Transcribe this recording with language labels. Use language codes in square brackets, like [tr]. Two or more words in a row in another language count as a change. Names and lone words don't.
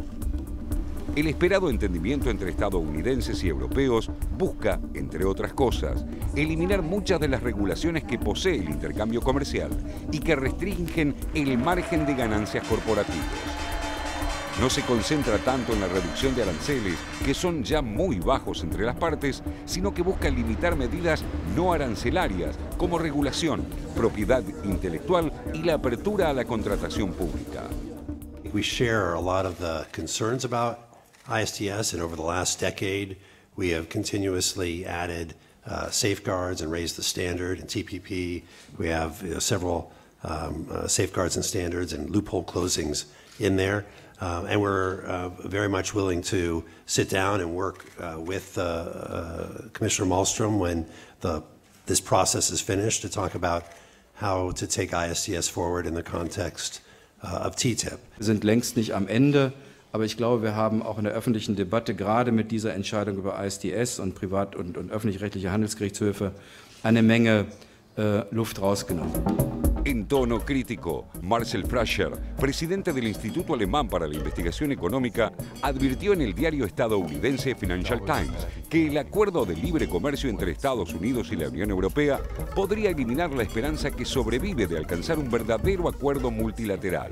[es] El esperado entendimiento entre estadounidenses y europeos busca, entre otras cosas, eliminar muchas de las regulaciones que posee el intercambio comercial y que restringen el margen de ganancias corporativos. No se concentra tanto en la reducción de aranceles, que son ya muy bajos entre las partes, sino que busca limitar medidas no arancelarias como regulación, propiedad intelectual y la apertura a la contratación pública. [en] We share a lot of the concerns about ISDS, and over the last decade, we have continuously added safeguards and raised the standard. In TPP, we have several safeguards and standards and loophole closings in there. And we're very much willing to sit down and work with Commissioner Malmström when this process is finished to talk about how to take ISDS forward in the context of TTIP. [de] Wir sind längst nicht am Ende, aber ich glaube, wir haben auch in der öffentlichen Debatte, gerade mit dieser Entscheidung über ISDS und privat- und öffentlich-rechtliche Handelsgerichtshöfe, eine Menge Luft rausgenommen. [es] En tono crítico, Marcel Fratscher, presidente del Instituto Alemán para la Investigación Económica, advirtió en el diario estadounidense Financial Times que el acuerdo de libre comercio entre Estados Unidos y la Unión Europea podría eliminar la esperanza que sobrevive de alcanzar un verdadero acuerdo multilateral.